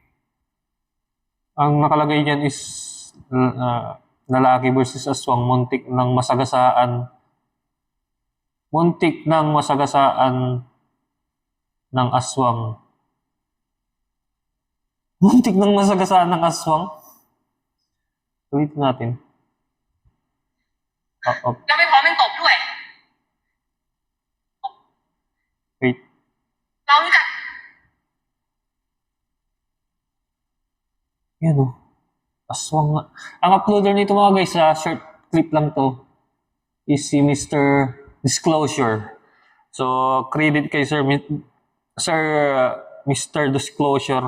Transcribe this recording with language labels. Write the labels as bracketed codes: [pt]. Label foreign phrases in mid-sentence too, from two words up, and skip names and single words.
[tl] Ang nakalagay dyan is lalaki versus aswang, muntik ng masagasaan. Muntik ng masagasaan ng aswang. Muntik ng masagasaan ng aswang? Ulitin natin. [th] ยังไม่พร้อมยังตบด้วย [tl] Wait. [th] เรารู้จัก [tl] Yan o. Aswang nga. Ang uploader nito mga guys, short clip lang to, is si Mr. Disclosure. So, credit kay Mr. Disclosure.